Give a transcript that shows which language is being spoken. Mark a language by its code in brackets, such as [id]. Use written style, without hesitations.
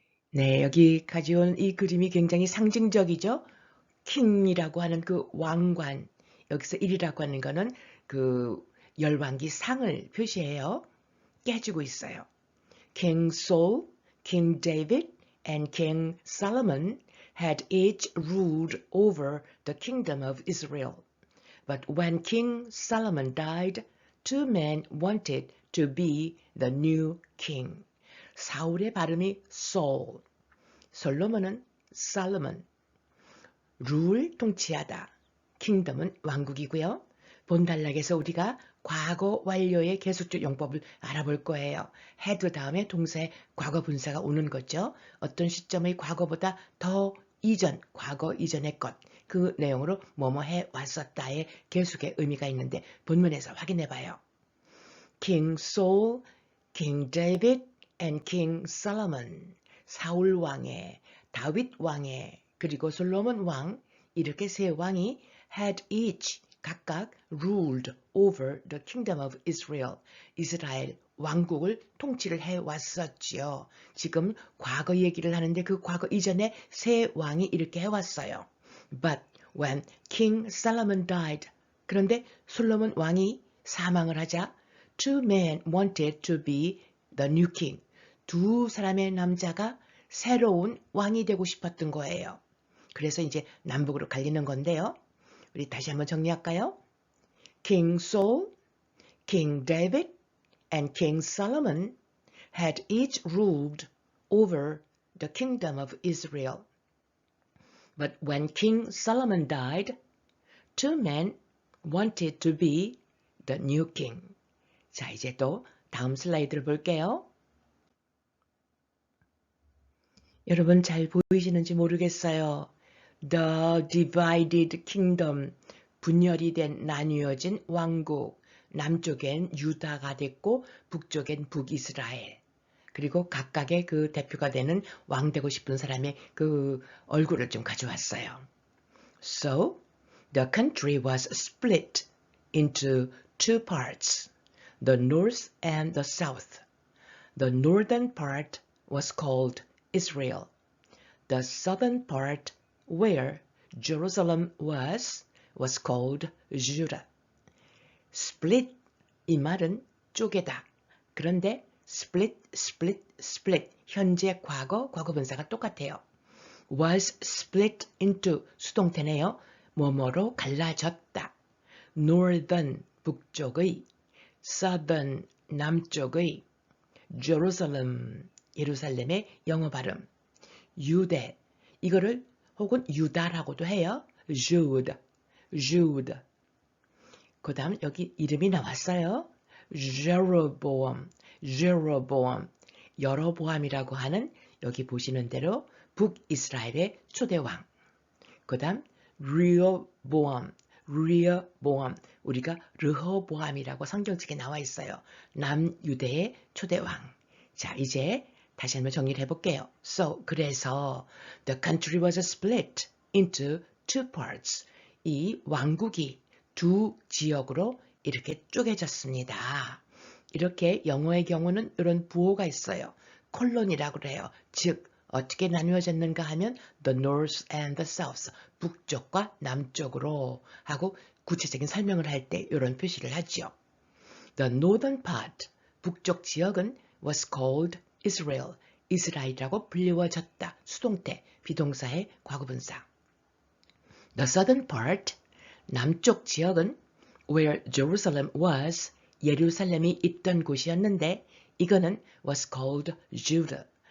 [ko] 네, 여기 가져온 이 그림이 굉장히 상징적이죠. 킹이라고 하는 그 왕관, 여기서 1이라고 하는 거는 그 열왕기 상을 표시해요. 깨지고 있어요. [en] King Saul, King David, and King Solomon had each ruled over the kingdom of Israel. But when King Solomon died, two men wanted to be the new king. [ko] 사울의 발음이 Saul, 솔로몬은 Solomon. 룰 통치하다. 킹덤은 왕국이고요. 본단락에서 우리가 과거 완료의 계속적 용법을 알아볼 거예요. had 다음에 동사의 과거 분사가 오는 거죠. 어떤 시점의 과거보다 더 이전, 과거 이전의 것. 그 내용으로 뭐뭐 해왔었다의 계속의 의미가 있는데 본문에서 확인해 봐요. [en] King Saul, King David, and King Solomon. [ko] 사울 왕의, 다윗 왕의, 그리고 솔로몬 왕, 이렇게 세 왕이 [en] had each [ko] 각각 [en] ruled over the kingdom of Israel. [ko] 이스라엘 왕국을 통치를 해왔었지요. 지금 과거 얘기를 하는데 그 과거 이전에 세 왕이 이렇게 해왔어요. [en] But when King Solomon died, [ko] 그런데 솔로몬 왕이 사망을 하자 [en] two men wanted to be the new king. [ko] 두 사람의 남자가 새로운 왕이 되고 싶었던 거예요. 그래서 이제 남북으로 갈리는 건데요. 우리 다시 한번 정리할까요? [en] King Saul, King David, and King Solomon had each ruled over the kingdom of Israel. But when King Solomon died, two men wanted to be the new king. [ko] 자, 이제 또 다음 슬라이드를 볼게요. 여러분 잘 보이시는지 모르겠어요. [en] The divided kingdom, [ko] 분열이 된 나뉘어진 왕국, 남쪽엔 유다가 됐고 북쪽엔 북이스라엘. 그리고 각각의 그 대표가 되는 왕 되고 싶은 사람의 그 얼굴을 좀 가져왔어요. [en] So, the country was split into two parts, the north and the south. The northern part was called Israel. The southern part, where Jerusalem was called Judah. Split [ko] 이 말은 쪼개다. 그런데 [en] split, split, split. [ko] 현재 과거, 과거분사가 똑같아요. [en] was split into [ko] 수동태네요. 뭐뭐로 갈라졌다. northern 북쪽의, southern 남쪽의, Jerusalem 예루살렘의 영어 발음, 유대 이거를 혹은 유다라고도 해요. [en] Jude, Jude. [ko] 그 다음 여기 이름이 나왔어요. [en] Jeroboam, Jeroboam. [ko] 여로보암이라고 하는 여기 보시는 대로 북이스라엘의 초대왕. 그 다음 Rehoboam, Rehoboam. 우리가 르호보암이라고 성경책에 나와 있어요. 남유대의 초대왕. 자, 이제 다시 한번 정리를 해볼게요. [en] So, [ko] 그래서 [en] the country was split into two parts. [ko] 이 왕국이 두 지역으로 이렇게 쪼개졌습니다. 이렇게 영어의 경우는 이런 부호가 있어요. 콜론이라고 그래요. 즉 어떻게 나누어졌는가 하면 [en] the north and the south, [ko] 북쪽과 남쪽으로 하고 구체적인 설명을 할 때 이런 표시를 하죠. [en] The northern part, [ko] 북쪽 지역은 [en] was called Israel, [ko] 이스라엘이라고 불리워졌다. 수동태, 비동사의 과거분사. [en] The southern part, [ko] 남쪽 지역은 [en] where Jerusalem was, [ko] 예루살렘이 있던 곳이었는데 이거는 [en] was called Judah.